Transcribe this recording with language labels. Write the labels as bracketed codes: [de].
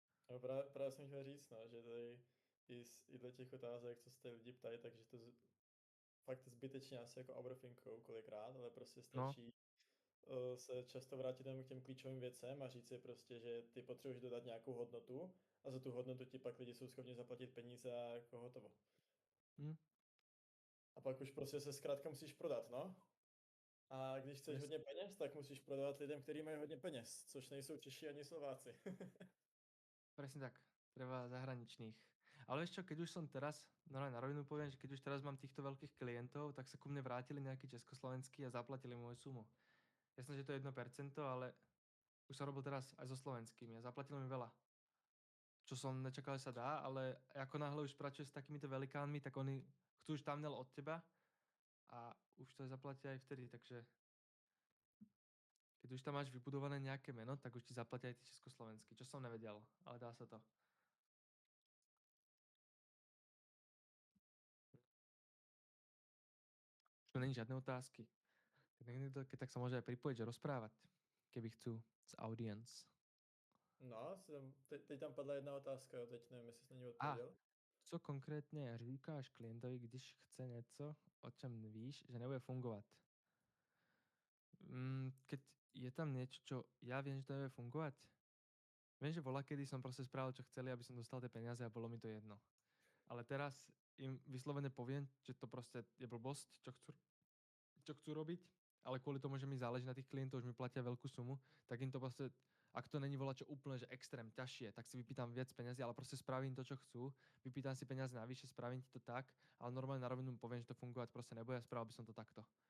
[cs] No právě jsem chtěl říct, no, že tady i dle těch otázek, co se lidi ptají, takže to fakt zbytečně asi jako overthinkujou kolikrát, ale prostě stačí se často vrátit jenom k těm klíčovým věcem a říct si prostě, že ty potřebuješ dodat nějakou hodnotu a za tu hodnotu ti pak lidi jsou schopni zaplatit peníze a jako hotovo. A pak už prostě se zkrátka musíš prodat, no. A když chceš hodně peněz, tak musíš prodávat lidem, kteří mají hodně peněz, což nejsou Češi ani Slováci. [sk] Presne tak. Treba zahraničných. Ale ešte, keď už som teraz, na rovinu poviem, že keď už teraz mám týchto veľkých klientov, tak sa ku mne vrátili nejakí československí a zaplatili moju sumu. Jasné, že to je 1%, ale už som robil teraz aj so slovenskými a zaplatili mi veľa. Čo som nečakal, že sa dá, ale ako náhle už pracuješ s takýmito velikánmi, tak oni chcú už thumbnail od teba a už to zaplatia aj vtedy, takže keď už tam máš vybudované nejaké meno, tak už ti zaplatia aj tí československí, čo som nevedel, ale dá sa to. Už není žiadne otázky. Tak niekto, keď tak sa môže aj pripojiť, že rozprávať, keby chcú z audience. [cs] No, teď tam padla jedna otázka, jo, teď nevím, jestli jsi na ní A odpověděl. co konkrétně říkáš klientovi, když chce něco, o čem víš, že nebude fungovat? [sk] Keď je tam niečo, čo ja viem, že to nebude fungovať, viem, že bola, kedy som proste spravil, čo chceli, aby som dostal tie peniaze a bolo mi to jedno. Ale teraz im vyslovene poviem, že to proste je blbosť, čo chcú robiť, ale kvôli tomu, že mi záleží na tých klientov, že mi platia veľkú sumu, tak im to proste, ak to není volačo úplne, že extrém, ťažšie, tak si vypýtam viac peniazy, ale proste spravím to, čo chcú, vypýtam si peniaze navyše, spravím ti to tak, ale normálne na rovinu poviem, že to fungovať proste nebude a spravil by som to takto.